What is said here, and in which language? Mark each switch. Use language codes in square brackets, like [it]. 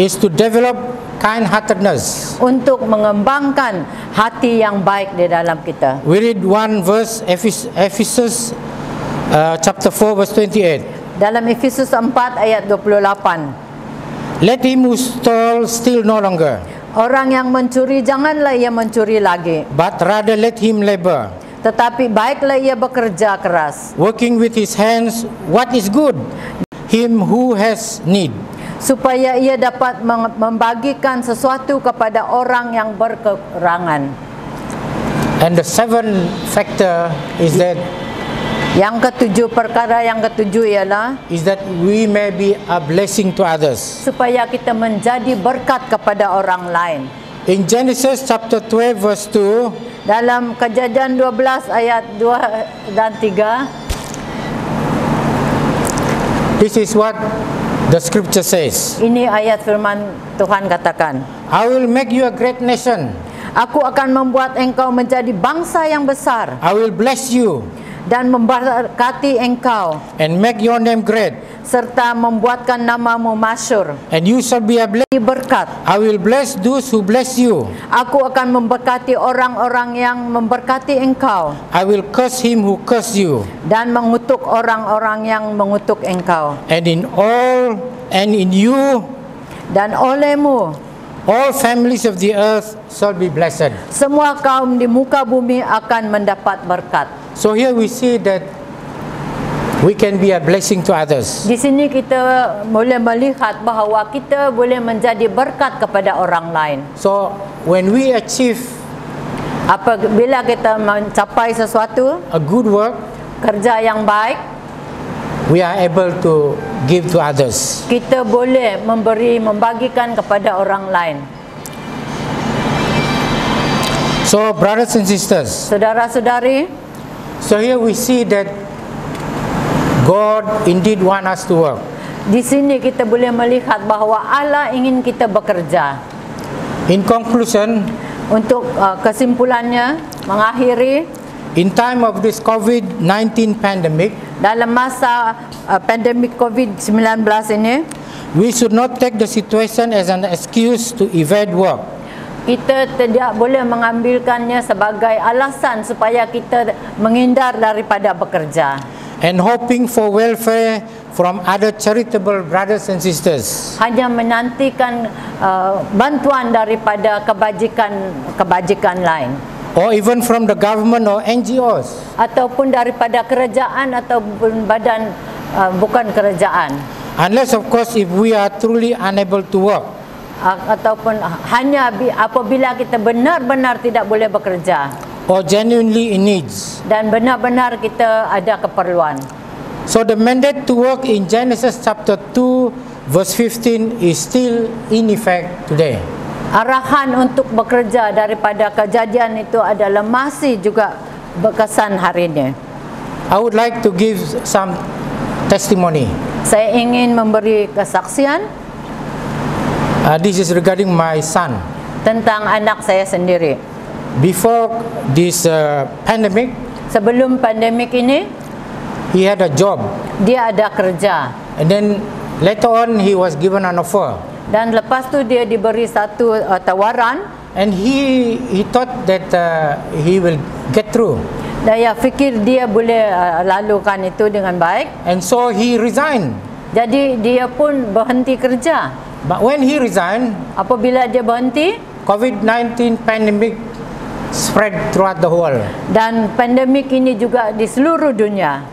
[en] is to develop kind-heartedness. [ms] untuk mengembangkan hati yang baik di dalam kita. [en] We read one verse, Ephesus chapter 4 verse 28. [ms] Dalam Efesus 4 ayat 28. [en] Let him who stole steal no longer, [ms] Orang yang mencuri janganlah ia mencuri lagi, [en] but rather let him labor, [ms] tetapi baiklah ia bekerja keras, [en] working with his hands what is good, him who has need. [ms] supaya ia dapat membagikan sesuatu kepada orang yang berkekurangan. [en] And the seventh factor is that [ms] Perkara yang ketujuh ialah [en] we may be a blessing to others. [ms] supaya kita menjadi berkat kepada orang lain. [en] In Genesis chapter 12 verse 2, [ms] Dalam Kejadian 12 ayat 2 dan 3, [en] this is what the scripture says. [ms] ini ayat firman Tuhan katakan, [en] I will make you a great nation. [ms] Aku akan membuat engkau menjadi bangsa yang besar [en] I will bless you [ms] dan memberkati engkau, [en] and make your name great, [ms] serta membuatkan namamu masyhur. [en] and you shall be a blessing. [ms] Berkat. [en] I will bless those who bless you. [ms] Aku akan memberkati orang-orang yang memberkati engkau, [en] I will curse him who curse you. [ms] dan mengutuk orang-orang yang mengutuk engkau. [en] And in you, [ms] Dan olehmu [en] all families of the earth shall be blessed. [ms] semua kaum di muka bumi akan mendapat berkat. [en] So here we see that we can be a blessing to others. [ms] Di sini kita boleh melihat bahawa kita boleh menjadi berkat kepada orang lain. [en] So when we achieve [ms] Apabila kita mencapai sesuatu, [en] a good work, [ms] kerja yang baik, [en] we are able to give to others. [ms] kita boleh membagikan kepada orang lain. [en] So brothers and sisters, [ms] Saudara-saudari, [en] so here we see that God indeed want us to work. [ms] di sini kita boleh melihat bahawa Allah ingin kita bekerja. [en] In conclusion, [ms] Untuk kesimpulannya, mengakhiri, [en] in time of this COVID-19 pandemic, [ms] dalam masa pandemik COVID-19 ini, [en] we should not take the situation as an excuse to evade work. [ms] kita tidak boleh mengambilkannya sebagai alasan supaya kita menghindar daripada bekerja [en] And hoping for welfare from other charitable brothers and sisters. [ms] hanya menantikan bantuan daripada kebajikan lain, [en] Or even from the government or NGOs. [ms] ataupun daripada kerajaan ataupun badan bukan kerajaan. [en] Unless of course if we are truly unable to work. [ms] ataupun hanya apabila kita benar-benar tidak boleh bekerja [en] or genuinely in needs. [ms] dan benar-benar kita ada keperluan. [en] So the mandate to work in Genesis chapter 2 verse 15 is still in effect today. [ms] Arahan untuk bekerja daripada Kejadian itu adalah masih juga berkesan hari ini. [en] I would like to give some testimony. [ms] Saya ingin memberi kesaksian [en] This is regarding my son. [ms] tentang anak saya sendiri. [en] Before this pandemic, [ms] Sebelum pandemik ini, [en] he had a job, [ms] dia ada kerja. [en] and then later on he was given an offer, [ms] Dan lepas tu dia diberi satu tawaran. [en] and he thought that he will get through, [ms] Saya fikir dia boleh lalukan itu dengan baik. [en] and so he resigned. [ms] Jadi dia pun berhenti kerja. [en] But when he resigned, [ms] Apabila dia berhenti [en] COVID-19 pandemic spread throughout the world, [ms] dan pandemik ini juga di seluruh dunia,